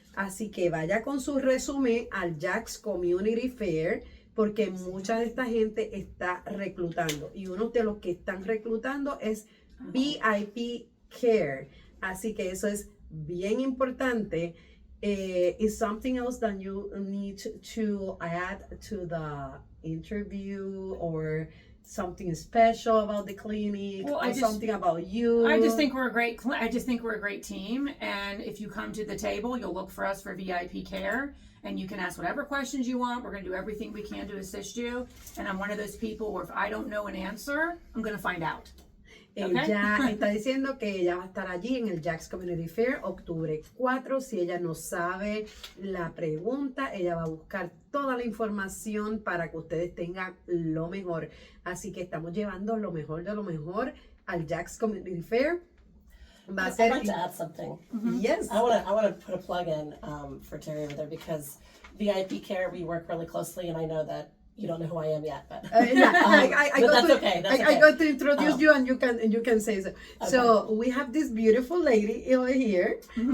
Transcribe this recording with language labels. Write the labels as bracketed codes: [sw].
[es] Así que vaya con su resumen al Jax Community Fair porque mucha de esta gente está reclutando. Y uno de los que están reclutando es VIP Care. Así que eso es bien importante. [en] Is something else that you need to add to the interview or something special about the clinic or something about you? I just think we're a great team, and if you come to the table, you'll look for us for VIP care, and you can ask whatever questions you want. We're going to do everything we can to assist you, and I'm one of those people where if I don't know an answer, I'm going to find out. [es] Ella está diciendo que ella va a estar allí en el Jax Community Fair, octubre 4. Si ella no sabe la pregunta, ella va a buscar toda la información para que ustedes tengan lo mejor. Así que estamos llevando lo mejor de lo mejor al Jax Community Fair. [en] I'd like to add something. Mm-hmm. Yes. I want to put a plug in for Terri over there because VIP Care, we work really closely, and I know that you don't know who I am yet, but that's okay. I got to introduce you, and you can say so. Okay. So we have this beautiful lady over here. Mm-hmm.